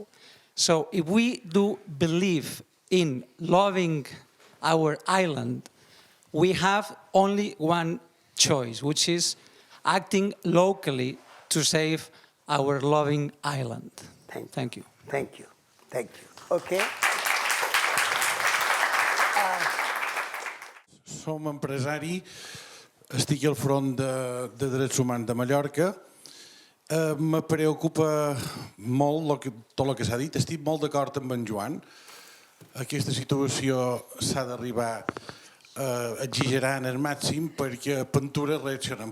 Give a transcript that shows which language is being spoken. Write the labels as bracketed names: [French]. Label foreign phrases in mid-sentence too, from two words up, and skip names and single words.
[English] So if we do believe in loving our island, we have only one choice, which is acting locally to save our loving island. Thank you. Thank you. Thank you. Okay. [Catalan] Som empresari, estic al front de drets humans de Mallorca. Me preocupa molt tot el que s'ha dit. Estic molt d'acord amb en Joan. Aquesta situació s'ha d'arribar a exagerar en el màxim perquè Ventura reaccionen.